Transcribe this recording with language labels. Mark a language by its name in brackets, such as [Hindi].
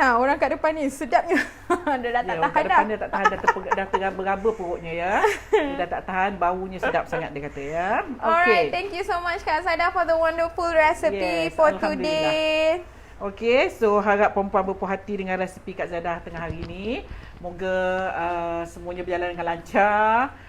[Malay] Orang kat depan ni sedapnya. Dia dah tak tahan dah. Depan dia tak tahan, dah teraba-raba perutnya ya. Dia dah tak tahan, baunya sedap sangat dia kata ya. [English] Alright, thank you so much Kak Zaida for the wonderful recipe for today. [Malay] Okey, so harap perempuan berpuas hati dengan resipi Kak Zaida tengah hari ni. Moga semuanya berjalan dengan lancar.